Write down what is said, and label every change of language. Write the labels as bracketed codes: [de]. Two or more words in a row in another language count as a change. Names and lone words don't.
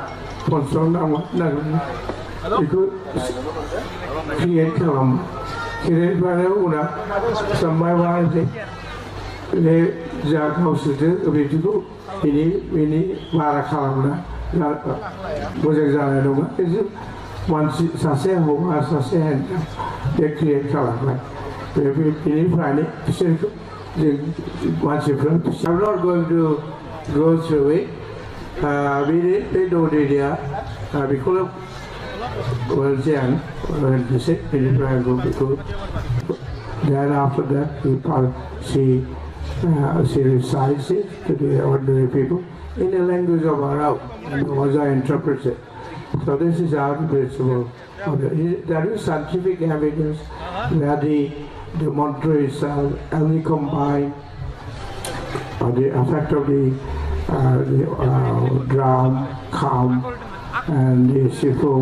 [brx] बेखौ क्रिएट खालामबाय क्रिएट बानायाव उनाव सानबाय मा बे जा गावसोरजों बिदिखौ बिनि बारा खालामना मोजां जानाय नङा खिन्थु मानसि सासे हौवा सासे हिन्जाव बे क्रिएट खालामबाय बेनिफ्रायनो बिसोरखौ जों मानसिफ्रा [en] I'm not going to go through it [brx] बे दौदिनिया बेखौनो मोनसे आं होननोसै बेनिफ्राय आं बेखौ [en] then after that she recites it to the ordinary people in the language of our own, and as I interpret it. So this is our principle. There is scientific evidence that the mantra itself only combine the effect of the drum, kham, and the sifung.